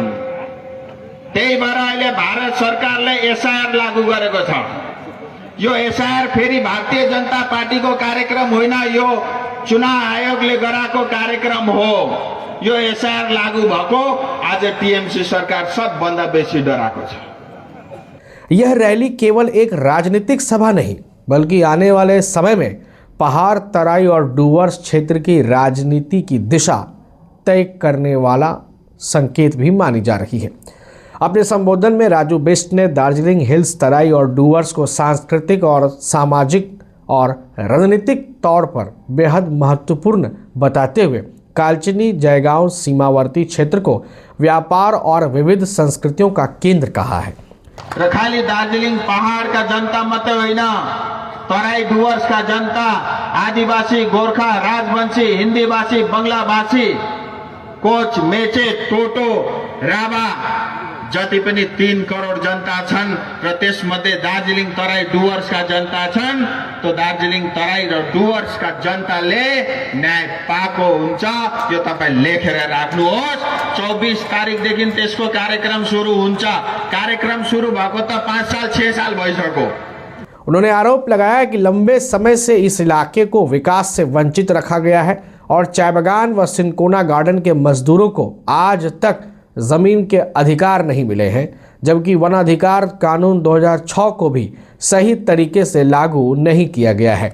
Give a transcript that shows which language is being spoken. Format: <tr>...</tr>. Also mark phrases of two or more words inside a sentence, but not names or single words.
<ne>त्यही भएर अहिले भारत सरकारले एसआईआर लागू गरेको छ। यो एसआईआर फेरि भारतीय जनता पार्टीको कार्यक्रम होइन, यो चुनाव आयोगले गराएको कार्यक्रम हो। यो एसआईआर लागू भएको आज टीएमसी सरकार सबभन्दा बेसी डराएको छ।</ne> <hi>यह रैली केवल एक राजनीतिक सभा नहीं बल्कि आने वाले समय में पहाड़, तराई और डुवर्स क्षेत्र की राजनीति की दिशा तय करने वाला संकेत भी मानी जा रही है। अपने संबोधन में राजू बिष्ट ने दार्जिलिंग हिल्स, तराई और डुवर्स को सांस्कृतिक और सामाजिक और रणनीतिक तौर पर बेहद महत्वपूर्ण बताते हुए कालचिनी जयगांव सीमावर्ती क्षेत्र को व्यापार और विविध संस्कृतियों का केंद्र कहा है।</hi> <ne>र खाली दार्जिलिङ पहाड़ का जनता मात्रै होइन, तराई डुवर्स का जनता, आदिवासी, गोर्खा, राजवंशी, हिंदी भाषी, बंगला भाषी, कोच, मेचे, टोटो, राभा जति पनि 3 करोड जनता छन् र त्यसमध्ये दार्जिलिङ तराई डुवर्स का जनता छन्। तो दार्जिलिङ तराई र डुवर्स का जनताले न्याय पाएको हुन्छ। यो तपाई लेखेर राख्नुहोस्। 24 तारिखदेखि त्यसको कार्यक्रम सुरु हुन्छ। कार्यक्रम सुरु भएको त 5 साल 6 साल भइसक्यो।</ne> <hi>उन्होंने आरोप लगाया कि लंबे समय से इस इलाके को विकास से वंचित रखा गया है और चाय बागान व सिंकोना गार्डन के मजदूरों को आज तक जमीन के अधिकार नहीं मिले हैं, जबकि वन अधिकार कानून 2006 को भी सही तरीके से लागू नहीं किया गया है।</hi>